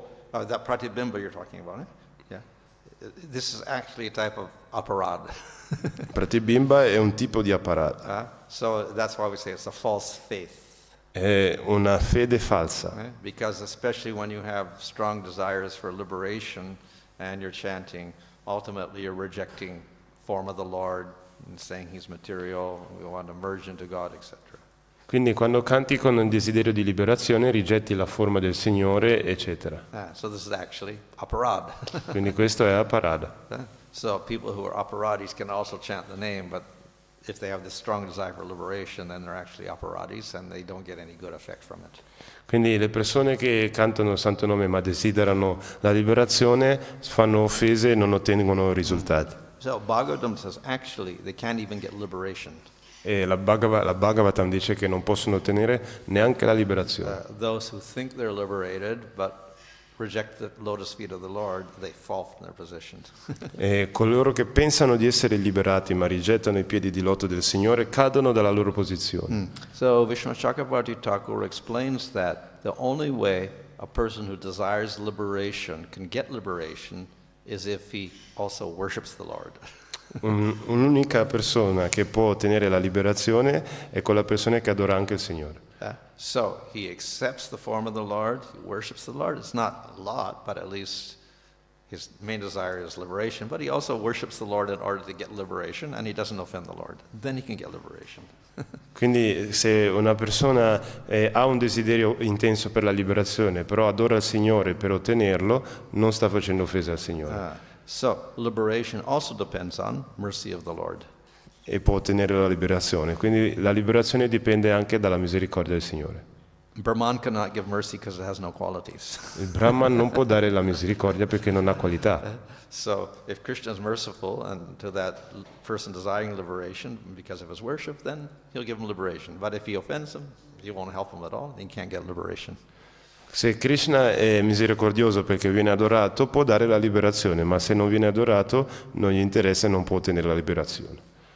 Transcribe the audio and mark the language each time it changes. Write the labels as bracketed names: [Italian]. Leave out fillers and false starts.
[English] That pratibimba you're talking about, eh? Yeah. This is actually a type of aparad. [Italian] Pratibimba è un tipo di apparat. [English] So that's why we say it's a false faith. [Italian] È una fede falsa. [English] Because especially when you have strong desires for liberation and you're chanting, ultimately you're rejecting form of the Lord and saying He's material, we want to merge into God, etc. [Italian] Quindi quando canti con un desiderio di liberazione rigetti la forma del Signore, eccetera. [English] So this is actually aparad. [Italian] Quindi questo è apparada. [English] So people who are aparadis can also chant the name, but if they have this strong desire for liberation, then they're actually apparatis and they don't get any good effect from it. [Italian] Quindi le persone che cantano il Santo Nome ma desiderano la liberazione fanno offese e non ottengono risultati. [English] So Bhagavatam says actually they can't even get liberation. [Italian] E la Bhagavatam dice che non possono ottenere neanche la liberazione. [English] Those who think they're liberated but reject the lotus feet of the Lord, they fall from their position. [Italian] E coloro che pensano di essere liberati ma rigettano i piedi di loto del Signore cadono dalla loro posizione. [English] So Vishnu Chakravarti Thakur explains that the only way a person who desires liberation can get liberation is if he also worships the Lord. [Italian] Un'unica persona che può ottenere la liberazione è quella persona che adora anche il Signore. [English] So he accepts the form of the Lord, he worships the Lord. It's not a lot, but at least his main desire is liberation. But he also worships the Lord in order to get liberation, and he doesn't offend the Lord. Then he can get liberation. [Italian] Quindi se una persona ha un desiderio intenso per la liberazione, però adora il Signore per ottenerlo, non sta facendo offesa al Signore. [English] So liberation also depends on mercy of the Lord. [Italian] E può ottenere la liberazione. Quindi la liberazione dipende anche dalla misericordia del Signore. [English] Brahman cannot give mercy because it has no qualities. [Italian] Il Brahman non può dare la misericordia perché non ha qualità. [English] So if Krishna is merciful and to that person desiring liberation because of his worship, then he'll give him liberation. But if he offends him, he won't help him at all. He can't get liberation. [Italian] Se Krishna è misericordioso perché viene adorato, può dare la liberazione, ma se non viene adorato, non gli interessa e non può ottenere la liberazione.